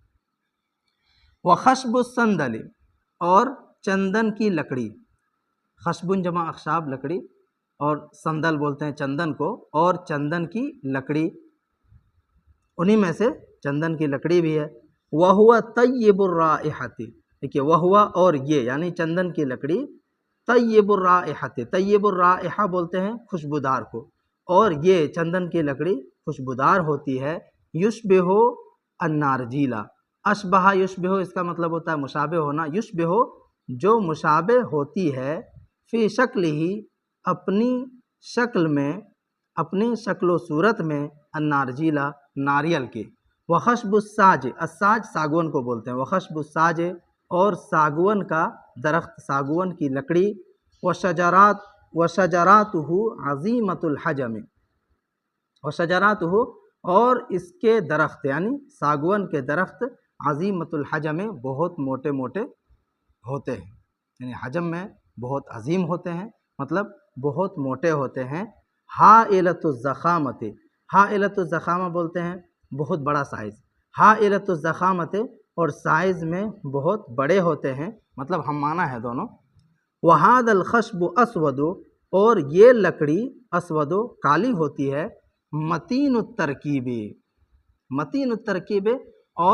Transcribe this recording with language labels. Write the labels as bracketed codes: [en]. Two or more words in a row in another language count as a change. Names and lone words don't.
[ar] وخشب السندل [ur] اور چندن کی لکڑی، خشبن جمع اخشاب لکڑی، اور سندل بولتے ہیں چندن کو، اور چندن کی لکڑی، انہی میں سے چندن کی لکڑی بھی ہے، [ar] وَهُوَ طَيِّبُ الرَّائِحَةِ [ur] دیکھیے وہ ہوا اور یہ یعنی چندن کی لکڑی [ar] طیب الرائحۃ، طیب الرائحہ [ur] بولتے ہیں خوشبودار کو، اور یہ چندن کی لکڑی خوشبودار ہوتی ہے، [ar] یشبہ النارجیلا، اشبہ یشبہ [ur] اس کا مطلب ہوتا ہے مشابہ ہونا، یشبہ جو مشابہ ہوتی ہے، [ar] فی شکل [ur] ہی اپنی شکل میں، اپنی شکل و صورت میں، النارجیلا ناریل کی، [ar] وخشب الساج، [ur] الساج ساگون کو بولتے ہیں، [ar] وخشب الساج [ur] اور ساگون کا درخت، ساگون کی لکڑی، [ar] وشجراتہ عظیمۃ الحجم، [ur] وشجراتہ اور اس کے درخت یعنی ساگون کے درخت، [ar] عظیمۃ الحجم [ur] بہت موٹے موٹے ہوتے ہیں، یعنی حجم میں بہت عظیم ہوتے ہیں، مطلب بہت موٹے ہوتے ہیں، [ar] حائلۃ الضخامۃ، حائلۃ الضخامہ [ur] بولتے ہیں بہت بڑا سائز، [ar] حائلۃ الضخامۃ [ur] اور سائز میں بہت بڑے ہوتے ہیں، مطلب ہم معنی ہے دونوں، [ar] وہاد الخشب اسود [ur] اور یہ لکڑی اسود کالی ہوتی ہے، [ar] متین الترکیب، متین الترکیب [ur] اور